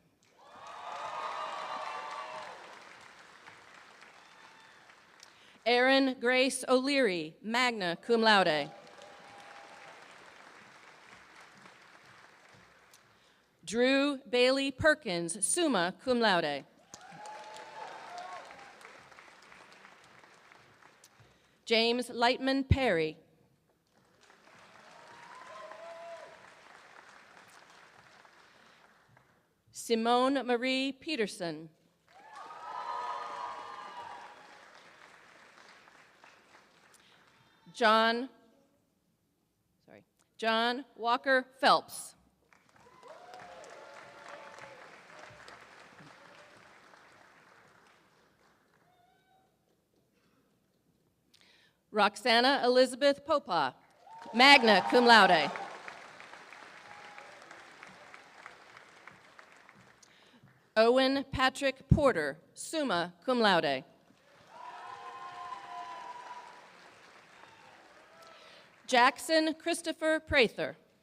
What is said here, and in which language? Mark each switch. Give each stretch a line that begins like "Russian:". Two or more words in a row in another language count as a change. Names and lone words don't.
English: Erin Grace O'Leary,
Latin: magna cum laude.
English: Drew Bailey Perkins,
Latin: summa cum laude.
English: James Lightman Perry. Simone Marie Peterson. John Walker Phelps. Roxana Elizabeth Popa,
Latin: magna cum laude.
English: Owen Patrick Porter,
Latin: summa cum laude.
English: Jackson Christopher Prather.